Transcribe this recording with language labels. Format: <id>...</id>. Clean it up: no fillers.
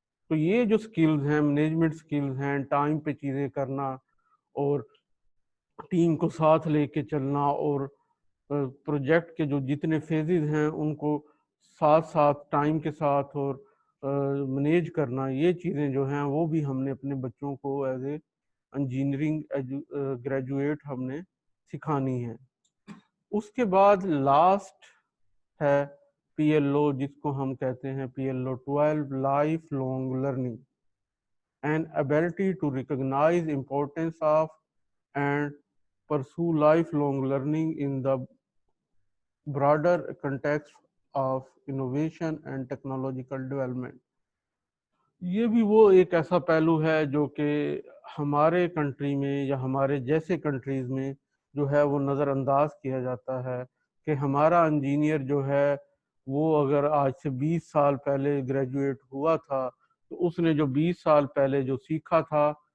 <ur>تو یہ جو سکلز ہیں مینجمنٹ سکلز ہیں، ٹائم پہ چیزیں کرنا اور ٹیم کو ساتھ لے کے چلنا، اور پروجیکٹ کے جو جتنے فیزز ہیں ان کو ساتھ ساتھ ٹائم کے ساتھ اور مینیج کرنا، یہ چیزیں جو ہیں وہ بھی ہم نے اپنے بچوں کو ایز اے انجینئرنگ گریجویٹ ہم نے سکھانی ہے. اس کے بعد لاسٹ ہے PLO جس کو ہم کہتے ہیں PLO 12 life long learning</ur> <en>an ability to recognize importance of and pursue lifelong learning in the broader context of innovation and technological development.</en> <ur>یہ بھی وہ ایک ایسا پہلو ہے جو کہ ہمارے کنٹری میں یا ہمارے جیسے کنٹریز میں جو ہے وہ نظر انداز کیا جاتا ہے کہ ہمارا انجینئر جو ہے وہ اگر آج سے 20 سال پہلے گریجویٹ ہوا تھا تو اس نے جو 20 سال پہلے جو سیکھا تھا</ur>